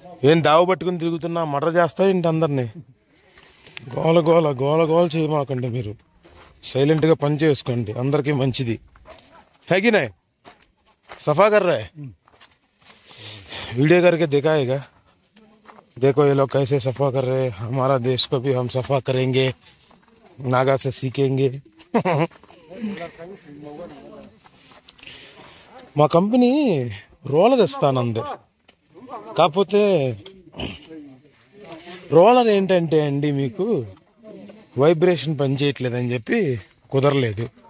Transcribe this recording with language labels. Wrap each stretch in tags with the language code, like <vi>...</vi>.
<te>ఏం దావు పట్టుకుని తిరుగుతున్నా, మర్డర్ చేస్తా ఏంటి అందరినీ? గోల గోల గోల గోల చేయమాకండి, మీరు సైలెంట్గా పని చేసుకోండి, అందరికీ మంచిది. తగినాయి</te> <hi>సఫా కర్ రా वीडियो करके दिखाएगा. देखो ये लोग कैसे सफा कर रहे हैं. हमारा देश को भी हम सफा करेंगे, नागा से सीखेंगे.</hi> <te>మా కంపెనీ రోలర్ ఇస్తానంది, కాకపోతే రోలర్ ఏంటంటే అండి మీకు వైబ్రేషన్ పని చేయట్లేదని చెప్పి కుదరలేదు.</te>